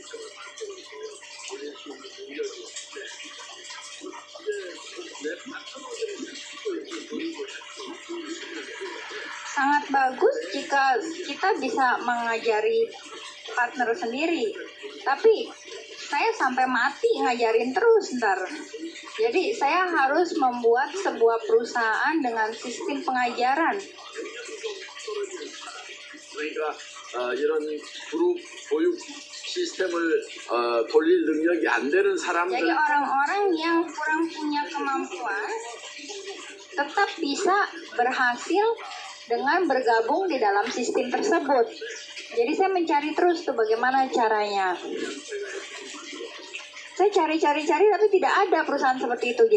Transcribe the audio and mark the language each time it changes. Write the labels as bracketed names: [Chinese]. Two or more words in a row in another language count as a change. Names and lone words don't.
[Indonesian] Sangat bagus jika kita bisa mengajari partner sendiri. Tapi saya sampai mati ngajarin terus ntar. Jadi saya harus membuat sebuah perusahaan dengan sistem pengajaran. [Korean] 그러니까 이런 그룹 교육 시스템을 돌릴 능력이 안 되는 사람들 [Indonesian] Jadi orang-orang yang kurang punya kemampuan tetap bisa berhasil dengan bergabung di dalam sistem tersebut. Jadi saya mencari terus tuh bagaimana caranya. Saya cari tapi tidak ada perusahaan seperti itu.